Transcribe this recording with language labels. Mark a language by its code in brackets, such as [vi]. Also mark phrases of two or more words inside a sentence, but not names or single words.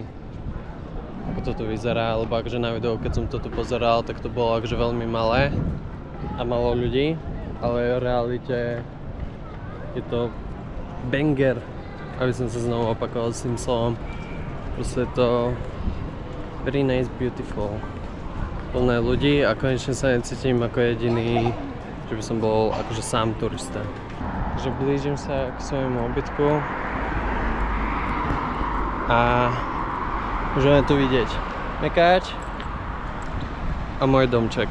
[sk] ako to tu vyzerá, lebo akože na videu, keď som to tu pozeral, tak to bolo akože veľmi malé a malo ľudí, ale v realite je to banger, aby som sa znovu opakoval s tým slovom. Proste je to [en] very nice, beautiful, [sk] plné ľudí a konečne sa necítim ako jediný, že by som bol akože sám turista. Takže blížim sa k svojmu obytku a môžeme tu vidieť Mekáč a môj domček.